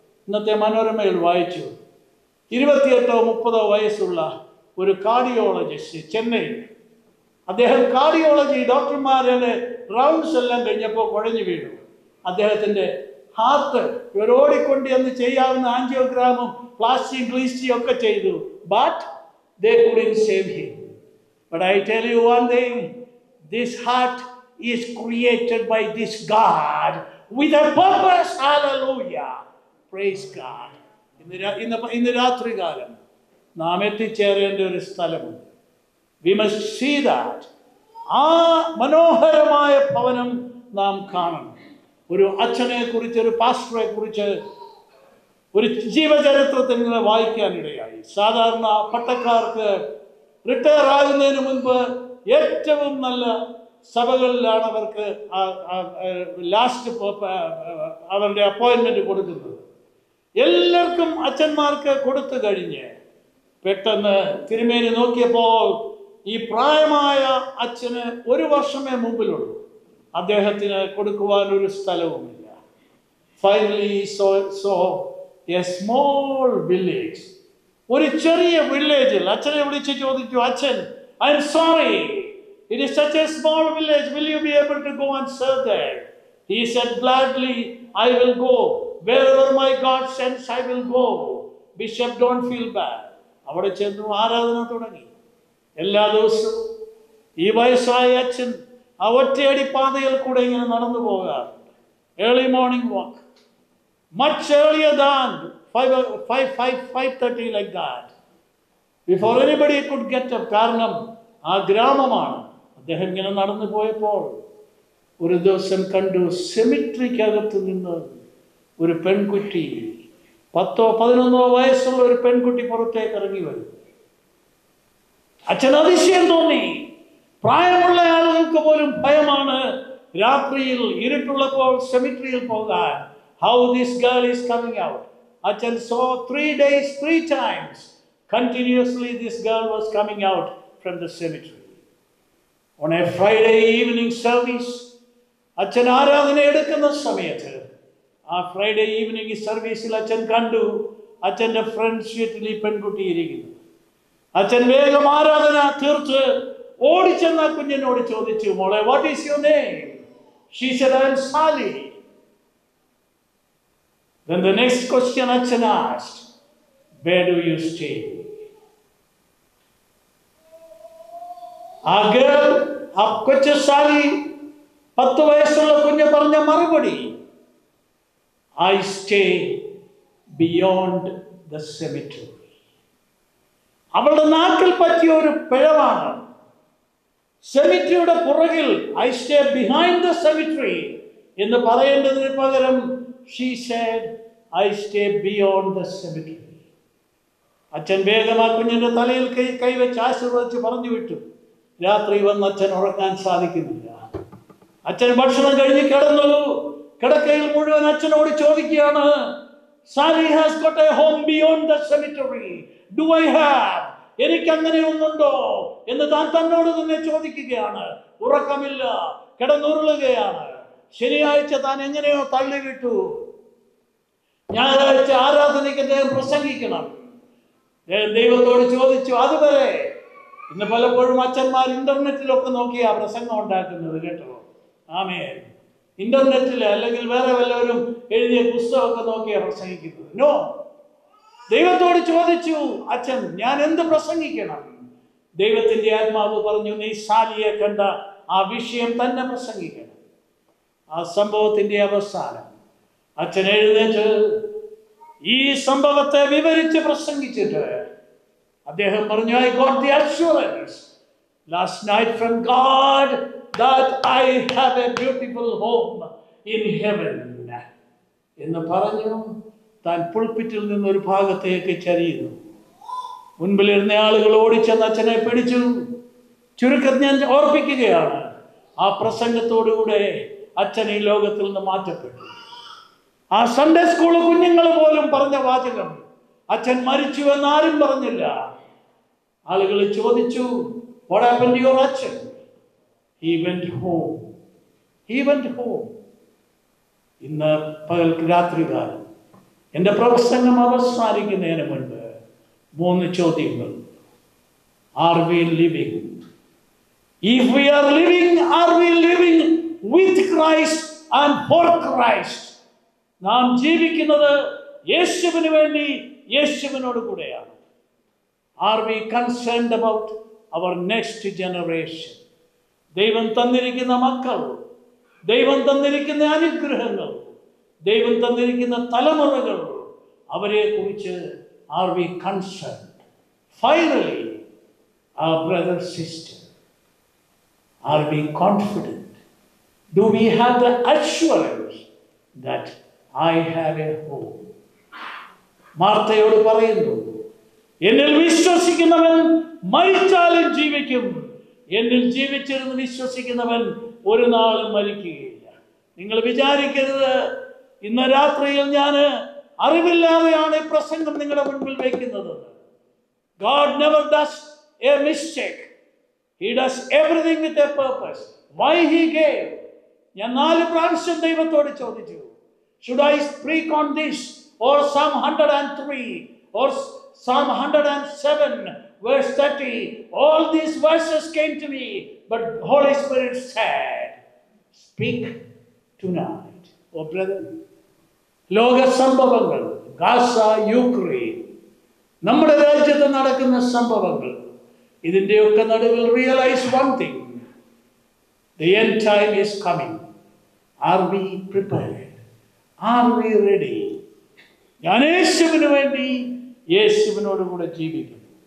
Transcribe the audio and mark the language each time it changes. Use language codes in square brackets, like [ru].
[ml] ഇന്നത്തെ മനോരമയിൽ വായിച്ചു. 28-30 വയസ്സുള്ള ഒരു കാർഡിയോളജിസ്റ്റ് ചെന്നൈയിൽ. അദ്ദേഹം കാർഡിയോളജി ഡോക്ടർമാരുടെ റൗണ്ട്സ് എല്ലാം കഴിഞ്ഞപ്പോൾ കുഴഞ്ഞു വീണു. അദ്ദേഹത്തിൻ്റെ ഹാർട്ട് ഇവർ ഓടിക്കൊണ്ട് എന്ന് ചെയ്യാവുന്ന ആൻജിയോഗ്രാമും പ്ലാസ്റ്റിക് ഗ്ലീസ്റ്റിയും ഒക്കെ ചെയ്തു. [en] But they couldn't save him. But I tell you one thing, this heart is created by this God with a purpose. Hallelujah. Praise God. [ml] ഇന്ന് രാത്രികാലം നാം എത്തിച്ചേരേണ്ട ഒരു സ്ഥലമുണ്ട്. [en] We must see that. [ml] ആ മനോഹരമായ ഭവനം നാം കാണണം. ഒരു അച്ഛനെ കുറിച്ച്, ഒരു പാസ്റ്ററെ കുറിച്ച് ഒരു ജീവചരിത്രത്തിൽ നിന്ന് വായിക്കാനിടയായി. സാധാരണ പട്ടക്കാർക്ക് റിട്ടയർ ആകുന്നതിന് മുൻപ് ഏറ്റവും നല്ല സഭകളിലാണ് അവർക്ക് ലാസ്റ്റ് അവരുടെ അപ്പോയിൻമെന്റ് കൊടുക്കുന്നത്. എല്ലാവർക്കും അച്ഛന്മാർക്ക് കൊടുത്തു കഴിഞ്ഞ് പെട്ടെന്ന് തിരുമേനി നോക്കിയപ്പോൾ ഈ പ്രായമായ അച്ഛന് 1 വർഷമേ മുമ്പിലുള്ളൂ. അദ്ദേഹത്തിന് കൊടുക്കുവാൻ ഒരു സ്ഥലവുമില്ല. [en] finally so a small village, [ml] ഒരു ചെറിയ വില്ലേജിൽ അച്ഛനെ വിളിച്ച് ചോദിച്ചു, അച്ഛൻ, [en] I am sorry, it is such a small village, will you be able to go and serve there? He said, gladly I will go, wherever my God sends I will go. Bishop, don't feel bad. [ml] അവിടെ ചെന്നു ആരാധന തുടങ്ങി. എല്ലാ ദിവസവും ഈ വയസ്സായ അച്ഛൻ ആ ഒറ്റയടി പാതയിൽ കൂടെ ഇങ്ങനെ നടന്നു പോകാറുണ്ട്. [en] Early morning walk, much earlier than 5:30 like that, before anybody could get up. [ml] കാരണം ആ ഗ്രാമമാണ്. അദ്ദേഹം ഇങ്ങനെ നടന്നു പോയപ്പോൾ ഒരു ദിവസം കണ്ടു, സെമിട്രിക്കകത്ത് നിന്ന് ഒരു പെൺകുട്ടി, 10-11 വയസ്സുള്ള ഒരു പെൺകുട്ടി പുറത്തേക്ക് ഇറങ്ങി വരും. അച്ഛൻ അതിശയം തോന്നി. പ്രായമുള്ള ആളുകൾക്ക് പോലും ഭയമാണ് രാത്രിയിൽ ഇരുട്ടുള്ളപ്പോൾ സെമിട്രിയിൽ പോകാൻ. [en] How this girl is coming out. Achan saw 3 days, 3 times. Continuously this girl was coming out from the cemetery. On a Friday evening service, Achan [ml] ആരാധന എടുക്കുന്ന സമയത്ത് ആ ഫ്രൈഡേ ഈവനിങ് സർവീസിൽ അച്ഛൻ കണ്ടു അച്ഛൻ്റെ ഫ്രണ്ട് സീറ്റിൽ ഈ പെൺകുട്ടി ഇരിക്കുന്നു. അച്ഛൻ വേഗം ആരാധന തീർത്ത് ഓടിച്ചെന്ന കുഞ്ഞിനോട് ചോദിച്ചു, മോളെ, [en] What is your name? She said, I am Sally. Then the next question Achan asked, where do you stay? [ml] ആ ഗേൾ, ആ കൊച്ചു സാലി, 10 വയസ്സുള്ള കുഞ്ഞ് പറഞ്ഞ മറുപടി, [en] I stay beyond the cemetery. [ml] അവളുടെ നാക്കിൽ പറ്റിയ ഒരു പിഴവാണ്. സെമിട്രിയുടെ പുറകിൽ [en] I stay behind the cemetery [ml] എന്ന് പറയേണ്ടതിന് പകരം [en] she said, I stay beyond the cemetery. [ml] അച്ഛൻ വേഗം ആ കുഞ്ഞിന്റെ തലയിൽ കൈവച്ച് ആശീർവദിച്ച് പറഞ്ഞു വിട്ടു. രാത്രി വന്ന് അച്ഛൻ ഉറങ്ങാൻ സാധിക്കുന്നില്ല. അച്ഛൻ ഭക്ഷണം കഴിഞ്ഞ് കിടന്നു. കിടക്കയിൽ മുഴുവൻ അച്ഛനോട് ചോദിക്കുകയാണ്, [en] Sally has got a home beyond the cemetery. Do I have? [ml] എനിക്ക് അങ്ങനെ ഒന്നുണ്ടോ എന്ന് താൻ തന്നോട് തന്നെ ചോദിക്കുകയാണ്. ഉറക്കമില്ല, കിടന്നുരുളുകയാണ്. ശനിയാഴ്ച താൻ എങ്ങനെയോ തള്ളിവിട്ടു. ഞായറാഴ്ച ആരാധനയ്ക്ക് അദ്ദേഹം പ്രസംഗിക്കണം. ദൈവത്തോട് ചോദിച്ചു. അതുവരെ ഇന്ന് പലപ്പോഴും അച്ഛന്മാർ ഇന്റർനെറ്റിലൊക്കെ നോക്കിയാ പ്രസംഗം ഉണ്ടാക്കുന്നത് കേട്ടോ. ആമേൻ. ഇന്റർനെറ്റിൽ അല്ലെങ്കിൽ വേറെ വല്ലവരും എഴുതിയ പുസ്തകമൊക്കെ നോക്കിയാ പ്രസംഗിക്കുന്നത്. നോ, ദൈവത്തോട് ചോദിച്ചു അച്ഛൻ, ഞാൻ എന്ത് പ്രസംഗിക്കണം? ദൈവത്തിന്റെ ആത്മാവ് പറഞ്ഞു, നീ സാലിയെ കണ്ട ആ വിഷയം തന്നെ പ്രസംഗിക്കണം. ആ സംഭവത്തിന്റെ അവസാനം അച്ഛൻ എഴുന്നേറ്റ് ഈ സംഭവത്തെ വിവരിച്ച് പ്രസംഗിച്ചിട്ട് അദ്ദേഹം പറഞ്ഞു, [en] I got the assurance last night from God that I have a beautiful home in heaven [ml] എന്ന് പറഞ്ഞു. താൻ പുൾപിറ്റിൽ നിന്നൊരു ഭാഗത്തേക്ക് ചരിയുന്നു. മുൻപിലിരുന്ന ആളുകൾ ഓടിച്ചെന്ന് അച്ഛനെ പിടിച്ചു. ചുരുക്കത്തിൽ ഞാൻ ഓർപ്പിക്കുകയാണ്, ആ പ്രസംഗത്തോടുകൂടെ അച്ഛൻ ഈ ലോകത്തിൽ നിന്ന് മാറ്റപ്പെട്ടു. ആ സൺഡേ സ്കൂൾ കുഞ്ഞുങ്ങൾ പോലും പറഞ്ഞ വാചകം, അച്ഛൻ മരിച്ചു എന്നാരും പറഞ്ഞില്ല. ആളുകൾ ചോദിച്ചു, [en] what happened to your Achan? He went home. He went home. [ml] ഇന്ന് രാത്രികാലം എൻ്റെ പ്രസംഗം അവസാനിക്കുന്നതിന് മുൻപ് 3 ചോദ്യങ്ങൾ. [en] Are we living? If we are living, are we living with Christ and for Christ? [ml] നാം ജീവിക്കുന്നത് യേശുവിന് വേണ്ടി, യേശുവിനോട് കൂടെയാണ്. [en] Are we concerned about our next generation? [ml] ദൈവം തന്നിരിക്കുന്ന മക്കൾ, ദൈവം തന്നിരിക്കുന്ന അനുഗ്രഹങ്ങൾ, ദൈവം തന്നിരിക്കുന്ന തലമുറകൾ, അവരെ കുറിച്ച് [en] are we concerned? Finally, our brother, sister, are we confident? Do we have the assurance that I have a home? [ml] മാർത്തയോട് പറയുന്നു, എന്നിൽ വിശ്വസിക്കുന്നവൻ മരിച്ചാലും ജീവിക്കും, എന്നിൽ ജീവിച്ചിരുന്ന് വിശ്വസിക്കുന്നവൻ ഒരു നാളും മരിക്കുകയില്ല. നിങ്ങൾ വിചാരിക്കരുത് ഇന്ന് രാത്രിയിൽ ഞാൻ അറിവില്ലാതെയാണ് പ്രസംഗം നിങ്ങളുടെ മുൻപിൽ വയ്ക്കുന്നത്. [en] God never does a mistake. He does everything with a purpose. Why he gave? [ml] ഞാൻ 4 പ്രാവശ്യം ദൈവത്തോട് ചോദിച്ചു, [en] should I speak on this or Psalm 103 or Psalm 107 verse 30? All these verses came to me, but Holy Spirit said, speak tonight. Oh brother, [ml] ലോക സംഭവങ്ങൾ, Gaza, Ukraine, നമ്മുടെ രാജ്യത്ത് നടക്കുന്ന സംഭവങ്ങൾ, ഇതിൻ്റെയൊക്കെ നടുവിൽ [en] Realise one thing, the end time is coming. Are we prepared? Are we ready? [ml] ഞാൻ യേശുവിന് വേണ്ടി, യേശുവിനോട് കൂടെ ജീവിക്കും.